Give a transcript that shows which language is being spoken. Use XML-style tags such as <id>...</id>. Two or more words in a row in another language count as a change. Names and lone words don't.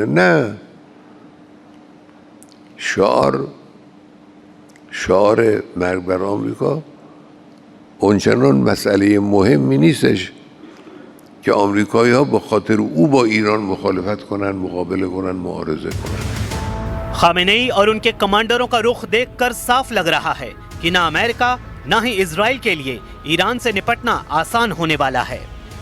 <fa>نه، شعار مرگ بر آمریکا اونچنان مسئله مهمی نیستش که آمریکایی ها به خاطر او با ایران مخالفت کنن، مقابله کنن، معارضه کنن.</fa> <hi>खामेनेई और उनके कमांडरों का रुख देखकर साफ लग रहा है कि ना अमेरिका ना ही इजराइल के लिए ईरान से निपटना आसान होने वाला है।</hi>